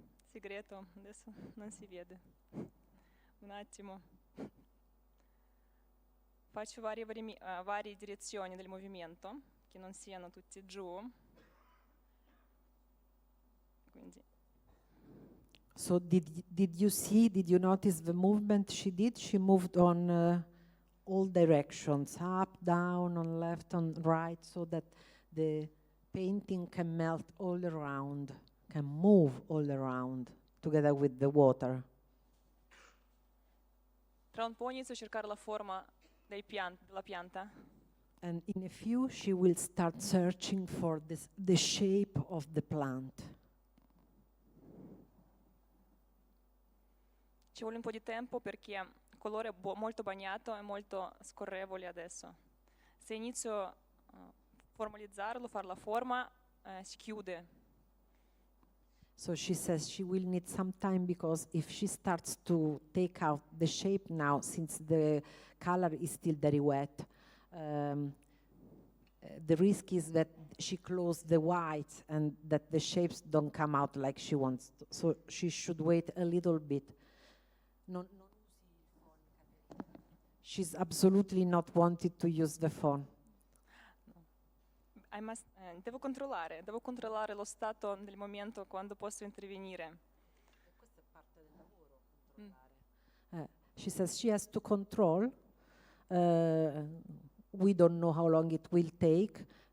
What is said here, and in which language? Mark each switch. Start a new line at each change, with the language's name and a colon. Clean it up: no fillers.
Italian: Segreto, adesso non si vede. Un attimo. Faccio varie direzioni del movimento, che non siano tutti giù. Quindi.
English: So did you notice the movement she did? She moved on all directions, up, down, on left, on right, so that the painting can melt all around, can move all around together with the water.
Italian: Tra un po' inizio a cercare la forma della pianta.
English: And in a few, she will start searching for the shape of the plant.
Italian: Ci vuole un po' di tempo perché il colore è molto bagnato e molto scorrevole adesso. Se inizio a formalizzarlo, fare la forma, si chiude.
English: So she says she will need some time because if she starts to take out the shape now, since the color is still very wet, the risk is that she closes the whites and that the shapes don't come out like she wants to. So she should wait a little bit. She's absolutely not wanted to use the phone.
Italian: Devo controllare lo stato del momento quando posso intervenire. Questa è parte del lavoro, controllare.
English: She says she has to control. We don't know how long it will take.